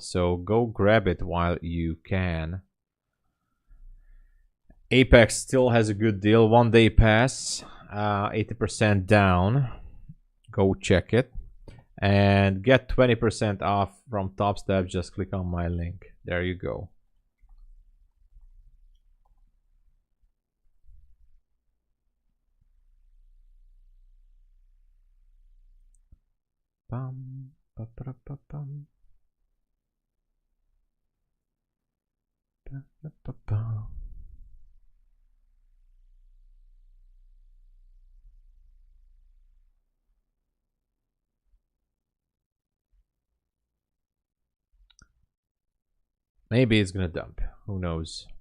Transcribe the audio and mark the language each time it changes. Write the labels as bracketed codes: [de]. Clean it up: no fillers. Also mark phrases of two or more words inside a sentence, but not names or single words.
[en] So go grab it while you can. Apex still has a good deal. 1 day pass. 80% down. Go check it. And get 20% off from TOPSTEP. Just click on my link. There you go. Bum, ba, ba, ba, bum. Ba, ba, ba, ba. Maybe it's gonna dump. Who knows?